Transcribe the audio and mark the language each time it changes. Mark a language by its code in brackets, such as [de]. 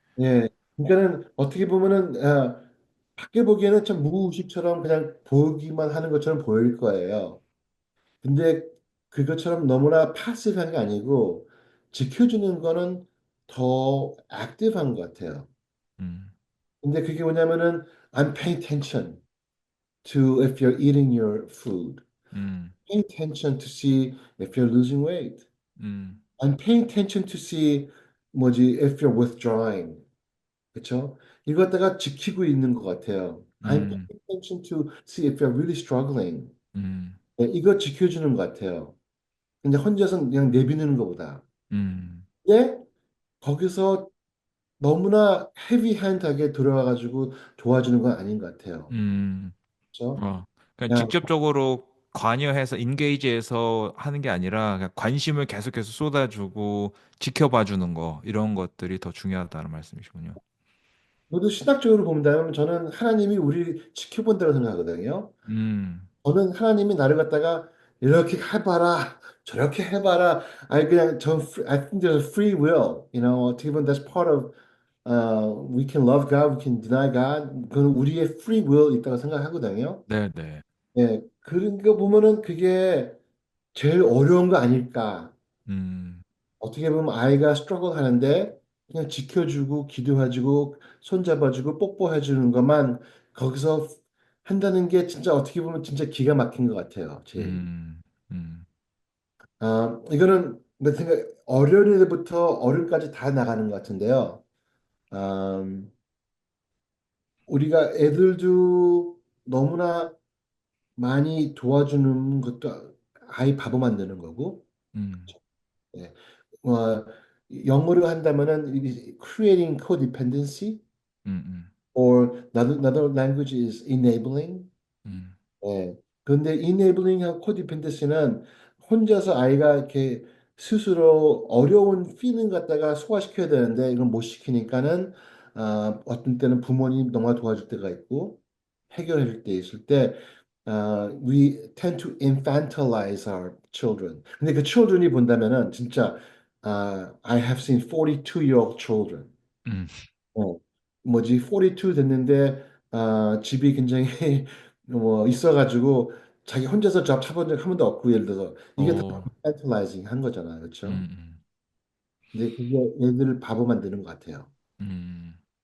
[ko] 예, 그러니까는 어떻게 보면은 밖에 보기에는 참 무의식처럼 그냥 보기만 하는 것처럼 보일 거예요. 근데 그것처럼 너무나 파시브한 게 아니고 지켜주는 거는 더 액티브한 것 같아요. 음, 근데 그게 뭐냐면은 [en] I'm paying attention to if you're eating your food. 음, Paying attention to see if you're losing weight. 음, I'm paying attention to see [ko] 뭐지 [en] if you're withdrawing. [ko] 그렇죠? 이거 갖다가 지키고 있는 것 같아요. [en] I'm 음, paying attention to see if you're really struggling. 음, [ko] 네, 이거 지켜주는 것 같아요. 근데 혼자서 그냥 내비두는 것보다. 음, 예? 거기서 너무나 헤비핸드하게 들어와가지고 도와주는 건 아닌 것 같아요. 음. 그렇죠? 그냥 야, 직접적으로 관여해서 인게이지해서 하는 게 아니라 그냥 관심을 계속해서 쏟아주고 지켜봐 주는 거 이런 것들이 더 중요하다는 말씀이시군요. 모두 신학적으로 본다면 저는 하나님이 우리 지켜본다고 생각하거든요. 음, 저는 하나님이 나를 갖다가 이렇게 해봐라, 저렇게 해봐라. 아니 그냥 [en] I think there's a free will, [ko] 어떻게 보면 [en] that's part of we can love God, we can deny God. [ko] 그건 우리의 free will 있다고 생각하거든요. 네, 네. 예, 그런 거 보면은 그게 제일 어려운 거 아닐까. 음, 어떻게 보면 아이가 스트러글 하는데 그냥 지켜주고 기도해주고 손잡아주고 뽀뽀해주는 것만 거기서 한다는 게 진짜 어떻게 보면 진짜 기가 막힌 것 같아요. 제일. 음, 음, 이거는 내 생각 어린이들부터 어른까지 다 나가는 것 같은데요. 음, 우리가 애들도 너무나 많이 도와주는 것도 아이 바보 만드는 거고. 음, 예. 어, 영어로 한다면은 [en] creating codependency 음, or another language is enabling. 음, [ko] 예. 그런데 enabling 하고 codependency는 혼자서 아이가 이렇게 스스로 어려운 feeling 갖다가 소화시켜야 되는데 이걸 못 시키니까는 어떤 때는 부모님 너무 도와줄 때가 있고 해결해 줄 때 있을 때 [en] we tend to infantilize our children. [ko] 근데 그 children이 본다면은 진짜 [en] I have seen 42-year-old children. 음, [ko] 어, 뭐지 42 됐는데 집이 굉장히 뭐 있어가지고 자기 혼자서 잡 차본 적 한 번도 없고 예를 들어서 이게 다 어, infantilizing 한 거잖아요, 그렇죠? 음, 근데 그게 애들을 바보 만드는 것 같아요. 음,